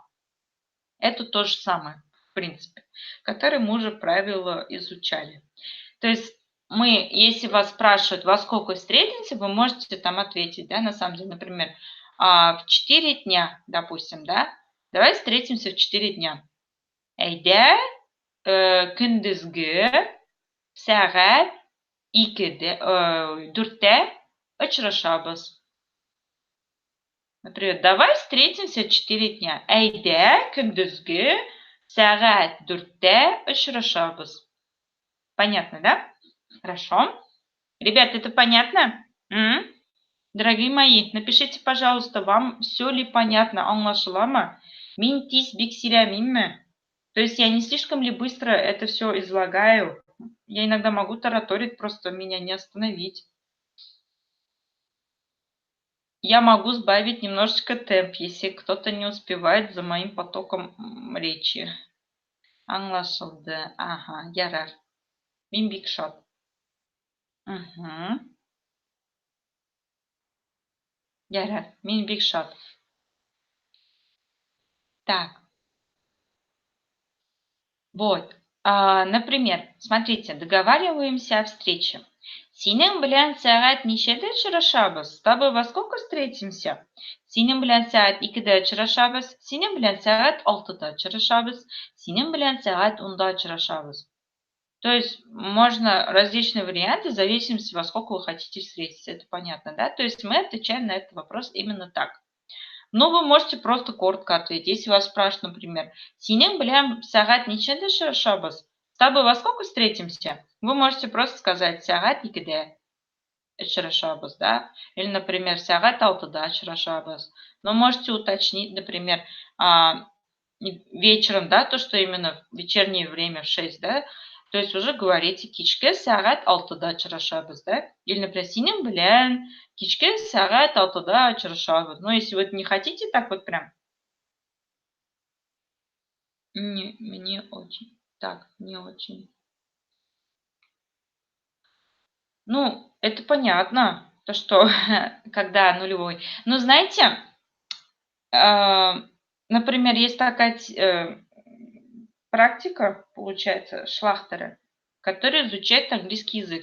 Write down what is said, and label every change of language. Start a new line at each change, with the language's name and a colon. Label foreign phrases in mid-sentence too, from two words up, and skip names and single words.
Russian: Это то же самое, в принципе, которое мы уже правило изучали. То есть мы, если вас спрашивают, во сколько встретимся, вы можете там ответить, да, на самом деле, например, в 4 дня, допустим, да, давай встретимся в 4 дня.
Tatar: Әйдә, көндезге сәгать 4-тә очрашабыз.
Russian: Например, давай встретимся в 4 дня.
Tatar: Әйдә, көндезге сәгать 4-тә очрашабыз.
Russian: Понятно, да? Хорошо. Ребят, это понятно? Дорогие мои, напишите, пожалуйста, вам все ли понятно,
Tatar: аңлашыла ма? Мин тиз бик сөйләмимме?
Russian: То есть я не слишком ли быстро это все излагаю? Я иногда могу тараторить, просто меня не остановить. Я могу сбавить немножечко темп, если кто-то не успевает за моим потоком речи.
Tatar: Аңлашылды. Ага, ярар. Мин бик шат. Ярар, мин бик шат.
Russian: Так. Вот. Например, смотрите, договариваемся о встрече.
Tatar: Синең белән сәгать ничәдә очрашабыз?
Russian: С тобой во сколько встретимся?
Tatar: Синең белән сәгать 2-дә очрашабыз. Синең белән сәгать 6-да очрашабыз. Синең белән сәгать 10-да очрашабыз.
Russian: То есть можно различные варианты в зависимости, во сколько вы хотите встретиться. Это понятно, да? То есть мы отвечаем на этот вопрос именно так. Но вы можете просто коротко ответить. Если вас спрашивают, например,
Tatar: «Синең белән сәгать ничәдә очрашабыз?»
Russian: С тобой во сколько встретимся? Вы можете просто сказать
Tatar: «Сәгать 2-дә очрашабыз»,
Russian: да? Или, например,
Tatar: «Сәгать 6-да очрашабыз».
Russian: Но можете уточнить, например, вечером, да, то, что именно в вечернее время в 6, да? То есть уже говорите
Tatar: «Кичке сәгать 6-да очрашабыз»,
Russian: да? Или, например,
Tatar: «Синең белән кичке сәгать 6-да очрашабыз».
Russian: Но если вы не хотите так вот прям, не очень. Так, не очень. Ну, это понятно, то, что когда нулевой. Но знаете, например, есть такая практика, получается, Шлахтера, который изучает английский язык.